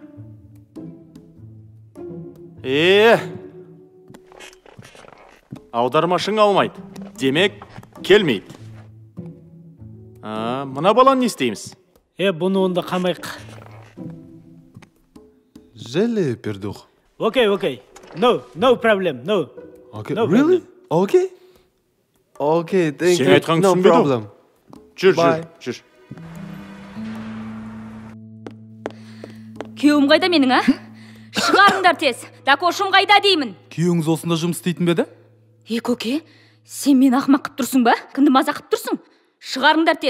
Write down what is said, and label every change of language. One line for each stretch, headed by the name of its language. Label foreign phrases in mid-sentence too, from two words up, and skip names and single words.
Kazakh: Аудармашың алмайды. Демек, келмейді. Мына баланы не істейміз? Бұны онда қамайық. Желе пердух.
English: Okay. No problem, no. Okay, No really? problem. Okay, thank
Kazakh: Сен
English: you.
Kazakh: айтқан
English: No
Kazakh: түсінбеді.
English: problem.
Kazakh: Жүр. Күйеуім қайда менің, Шығарыңдар тез. Дакошым қайда деймін. Күйеуіңіз осында жұмыс істейтін бе еді? Көке, сен мені ақымақ қып тұрсың ба? Кімді мазақ қып тұрсың? Шығарыңдар тез.